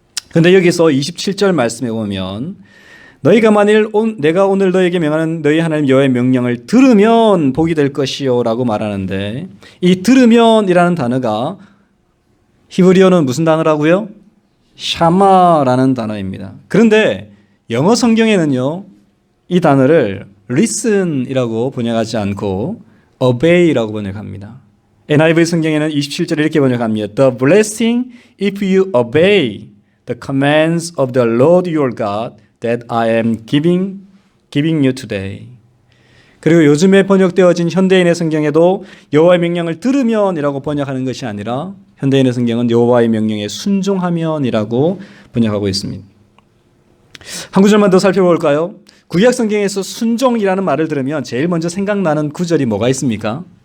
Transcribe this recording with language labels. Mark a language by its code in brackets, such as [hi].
[ko] 그런데 여기서 27절 말씀에 보면 너희가 만일 내가 오늘 너희에게 명하는 너희 하나님 여호와의 명령을 들으면 복이 될 것이요 라고 말하는데 이 들으면이라는 단어가 히브리어는 무슨 단어라고요? 샤마라는 단어입니다. 그런데 영어 성경에는요 이 단어를 listen이라고 번역하지 않고 obey라고 번역합니다. NIV 성경에는 27절에 이렇게 번역합니다. [en] The blessing if you obey the commands of the Lord your God that I am giving you today. [ko] 그리고 요즘에 번역되어진 현대인의 성경에도 여호와의 명령을 들으면이라고 번역하는 것이 아니라 현대인의 성경은 여호와의 명령에 순종하면이라고 번역하고 있습니다. 한 구절만 더 살펴볼까요? 구약 성경에서 순종이라는 말을 들으면 제일 먼저 생각나는 구절이 뭐가 있습니까?